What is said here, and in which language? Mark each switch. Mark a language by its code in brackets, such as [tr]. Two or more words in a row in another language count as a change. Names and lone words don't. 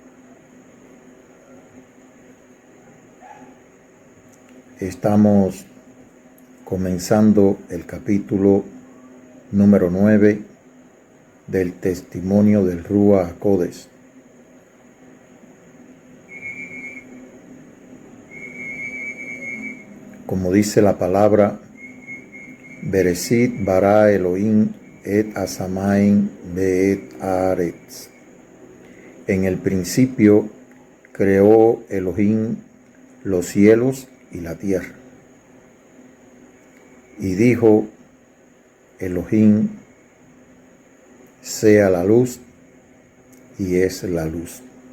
[es] Estamos comenzando el capítulo número 9 del testimonio del [he] רוח הקודש. [es] Como dice la palabra, [he] בראשית ברא אלוהים את השמים ואת הארץ. [es] En el principio creó Elohim los cielos y la tierra. Y dijo Elohim, sea la luz, y es la luz.